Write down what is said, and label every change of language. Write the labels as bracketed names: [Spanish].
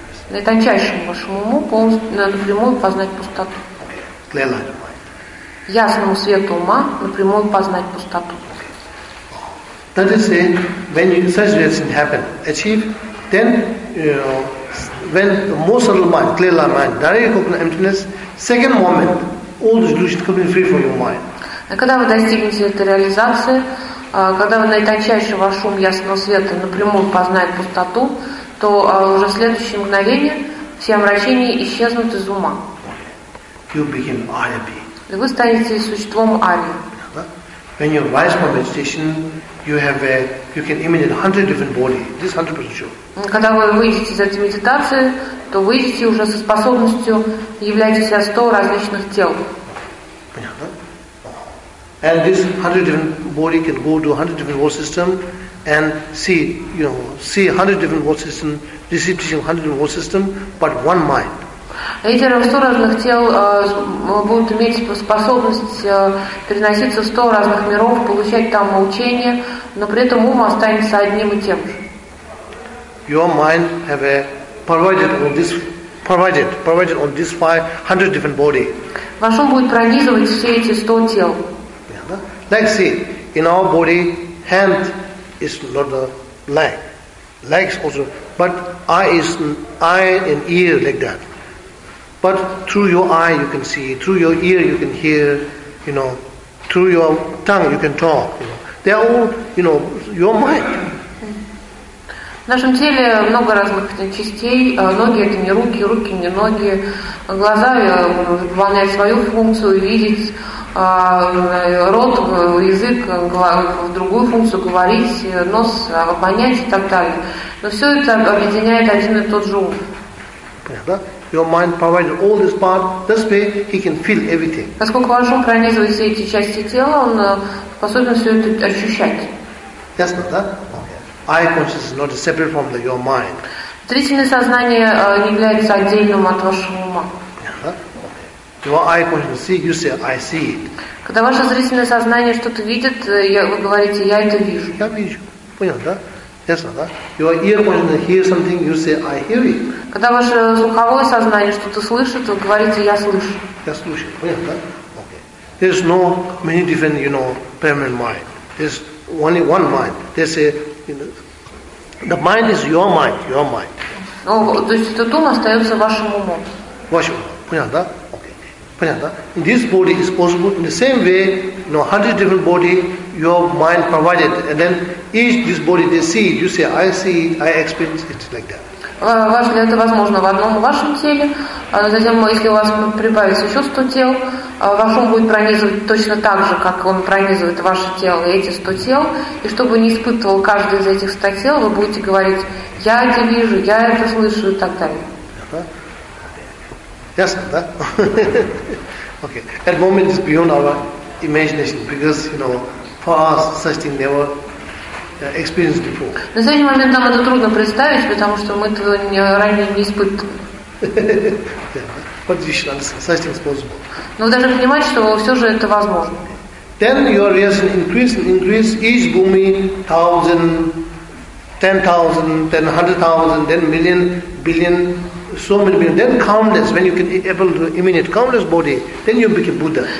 [Russian] Наитончайшему вашему уму напрямую познать пустоту. Ясному свету ума напрямую познать пустоту. [English] That is saying, when such lesson happen, achieve, then when most subtle mind, clear light mind, directly recognize emptiness, second moment, all the delusions come in free from your mind. [Russian] Когда вы достигнете этой реализации, когда вы наитончайшим вашим ясного света напрямую познаете пустоту, то уже в следующее мгновение все омрачения исчезнут из ума. [English] You become Ariya. [Russian] И вы станете существом Арии. [English] When you rise from meditation, you have a, you can imagine 100 different bodies. This is 100% sure. [Russian] Когда вы выйдете из этой медитации, то выйдете уже со способностью являть себя 100 различных тел. [English] And this 100 different body can go to 100 different world system and see, you know, see 100 different world system, receive teaching 100 different world system, but one mind. [Russian] Эти 100 разных тел будут иметь способность переноситься в 100 разных миров, получать там учение, но при этом ум останется одним и тем же. [English] Your mind have a provided on this 500 different body. [Russian] Ваш ум будет пронизывать все эти 100 тел. [English] Like see, in our body, hand is not a leg, legs also, but eye and ear like that. But through your eye you can see, through your ear you can hear, you know, through your tongue you can talk. You know. They are all, you know, your mind. [Russian] В нашем теле много разных частей. Ноги это не руки, руки не ноги. Глаза выполняют свою функцию видеть. Рот, язык, другую функцию говорить, нос обонять и так далее. Но все это объединяет один и тот же ум. Понятно? [English] Your mind provides all this part, this way he can feel everything. [Russian] Поскольку ваш ум пронизывает все эти части тела, он способен все это ощущать. Ясно, да? [English] Okay. Eye consciousness is not separate from your mind. [Russian] Зрительное сознание не является отдельным от вашего ума. [English] Your eye consciousness see, you say, I see it. [Russian] Когда ваше зрительное сознание что-то видит, вы говорите, я это вижу. Я вижу. Понял, да? Ясно, да? [English] Your ear consciousness hear something, you say, I hear it. [Russian] Когда ваше слуховое сознание что-то слышит, вы говорите, я слышу. Я слышу. Понял, да? [English] Okay. There's no many different, you know, permanent mind. There's only one mind. They say, you know, the mind is your mind, your mind. [Russian] Ну, то есть этот ум остается вашим умом. Вашим умом. Понял, да? Понятно? [English] This body is possible in the same way, you know, 100 different body your mind provided, and then each this body they see it, you say, I see it, I experience it, like that. [Russian] Это возможно в одном вашем теле, затем, если у вас прибавится еще 100 тел, ваш ум будет пронизывать точно так же, как он пронизывает ваше тело и эти 100 тел, и чтобы не испытывал каждый из этих 100 тел, вы будете говорить, я это вижу, я это слышу, и так далее. Ясно, да? [English] Okay. At the moment it's beyond our imagination because, you know, for us such thing never experienced before. [Russian] На сегодняшний момент нам это трудно представить, потому что мы этого ранее не испытывали. [English] Such thing is possible. [Russian] Но вы должны понимать, что все же это возможно. [English] Then your reason increase and increase each bhumi, 1,000, 10,000, then 100,000, then million, billion. So many people. Then countless. When you can able to emanate countless body, then you become Buddha.